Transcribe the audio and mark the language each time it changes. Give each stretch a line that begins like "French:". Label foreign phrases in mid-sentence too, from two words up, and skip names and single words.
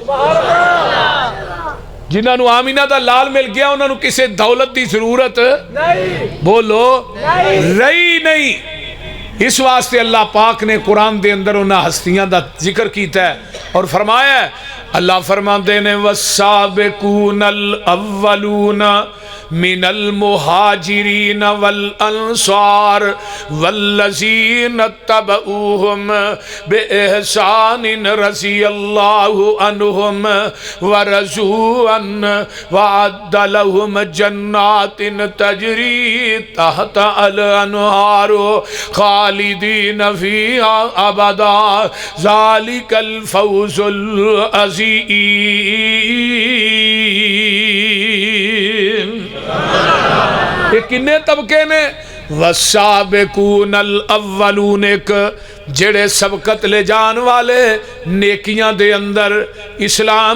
Urdu: جنہوں نے آمنہ دا لال مل گیا انہوں نے کسی دولت کی ضرورت نہیں، بولو رہی نہیں.
Punjabi: اس واسطے اللہ پاک نے قرآن دے اندر اونہاں ہستیاں دا
Urdu: ذکر کیا ہے اور فرمایا اللہ فرماتے نے
Arabic: والسابقون الأولون من المهاجرين والأنصار والذين اتبعوهم بإحسان رضي الله عنهم ورضوا عنه وأعد لهم جنات تجري تحتها الأنهار خالدين فيها أبدا ذلك الفوز العظيم.
Punjabi: اے کنّے طبقے نے
Arabic: والسابقون الأولون
Punjabi: اک جیہڑے سبقت لے جان والے نیکیاں دے اندر اسلام